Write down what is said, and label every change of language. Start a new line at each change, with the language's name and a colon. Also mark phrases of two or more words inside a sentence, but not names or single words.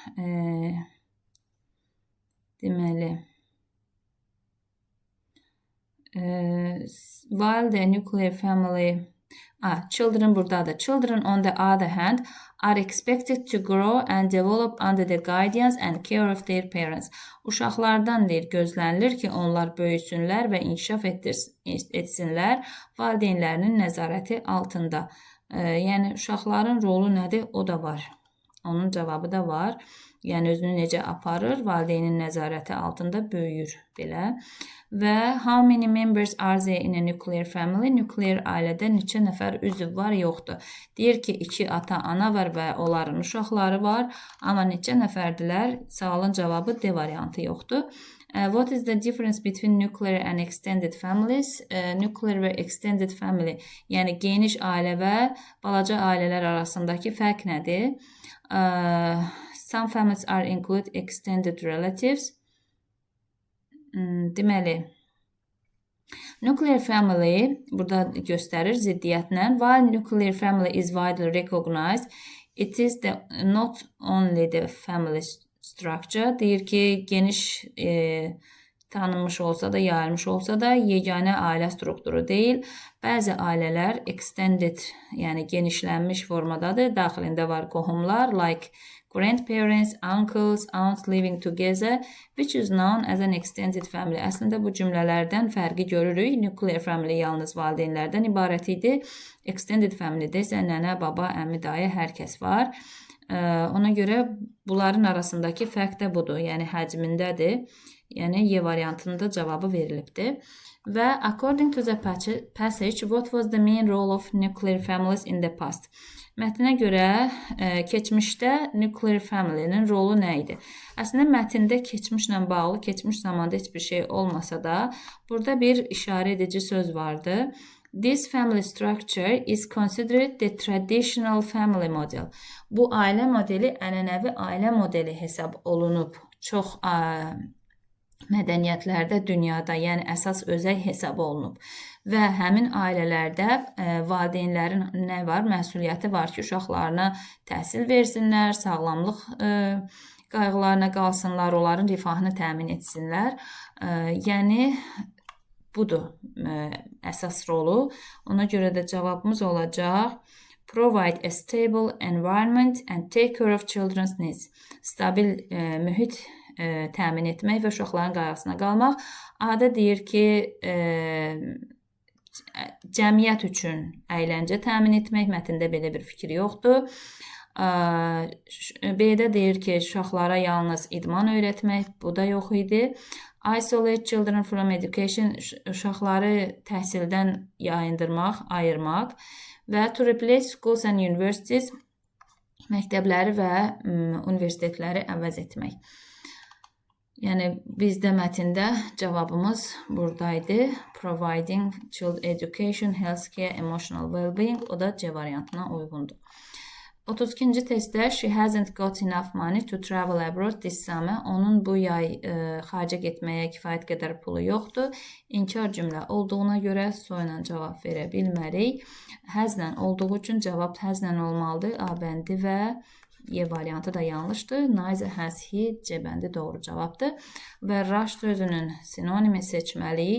Azerbaijani: Deməli,
English: while the nuclear family, children buradadır. Children on the other hand are expected to grow and develop under the guidance and care of their parents.
Azerbaijani: Uşaqlardan deyir, gözlənilir ki, onlar böyüsünlər və inkişaf etsinlər valideynlərinin nəzarəti altında. Yəni, uşaqların rolu nədir? O da var. Onun cavabı da var. Yəni, özünü necə aparır? Valideynin nəzarəti altında böyüyür belə.
English: Və how many members are there in a nuclear family?
Azerbaijani: Nükleer ailədə neçə nəfər üzv var, yoxdur. Deyir ki, iki ata, ana var və onların uşaqları var. Amma neçə nəfərdilər? Sualın cavabı D variantı yoxdur.
English: What is the difference between nuclear and extended families? Nuclear və extended family,
Azerbaijani: yəni geniş ailə və balaca ailələr arasındakı fərq nədir?
English: Some families are include extended relatives.
Azerbaijani: deməli,
English: nuclear family
Azerbaijani: burada göstərir ziddiyyətlə.
English: While nuclear family is widely recognized, it is not only the family structure.
Azerbaijani: Deyir ki, geniş tanınmış olsa da, yayılmış olsa da yeganə ailə strukturu deyil. Bəzi ailələr extended, yəni genişlənmiş formadadır. Daxilində var qohumlar,
English: like grandparents, uncles, aunts living together, which is known as an extended family.
Azerbaijani: Əslində bu cümlələrdən fərqi görürük.
English: Nuclear family
Azerbaijani: yalnız valideynlərdən ibarət idi.
English: Extended family-
Azerbaijani: də isə nənə, baba, əmi, dayı, hər kəs var. Ona görə bunların arasındakı fərq də budur. Yəni həcmindədir. Yəni Y variantında cavabı verilibdir.
English: Və according to the passage, what was the main role of nuclear families in the past?
Azerbaijani: Mətnə görə keçmişdə
English: nuclear family-
Azerbaijani: nin rolu nə idi? Əslində mətndə keçmişlə bağlı, keçmiş zamanda heç bir şey olmasa da, burada bir işarə edici söz vardı.
English: This family structure is considered the traditional family model.
Azerbaijani: Bu ailə modeli ənənəvi ailə modeli hesab olunub. Çox mədəniyyətlərdə dünyada, yəni əsas özəy hesab olunub. Və həmin ailələrdə valideynlərin nə var? Məsuliyyəti var ki, uşaqlarına təhsil versinlər, sağlamlıq qayğılarına qalsınlar, onların rifahını təmin etsinlər. Yəni, budur əsas rolu. Ona görə də cavabımız olacaq
English: provide a stable environment and take care of children's needs.
Azerbaijani: Stabil mühit təmin etmək və uşaqların qayğısına qalmaq. Adə deyir ki, cəmiyyət üçün əyləncə təmin etmək, mətndə belə bir fikir yoxdur. B-də deyir ki, uşaqlara yalnız idman öyrətmək, bu da yox idi.
English: Isolate children from education,
Azerbaijani: uşaqları təhsildən yayındırmaq, ayırmaq.
English: Və to replace schools and universities,
Azerbaijani: məktəbləri və universitetləri əvəz etmək. Yəni, bizdə mətndə cavabımız buradaydı.
English: Providing child education, healthcare, emotional well-being.
Azerbaijani: O da C variantına uyğundur. 32-ci testdə
English: she hasn't got enough money to travel abroad this summer.
Azerbaijani: Onun bu yay xaricə getməyə kifayət qədər pulu yoxdur. İnkar cümlə olduğuna görə soyla cavab verə bilmərik. Həzlə olduğu üçün cavab həzlə olmalıdır. A bəndi və Y variantı da yanlışdır.
English: Neither has he,
Azerbaijani: C bəndi doğru cavabdır. Və rush sözünün sinonimi seçməliyik.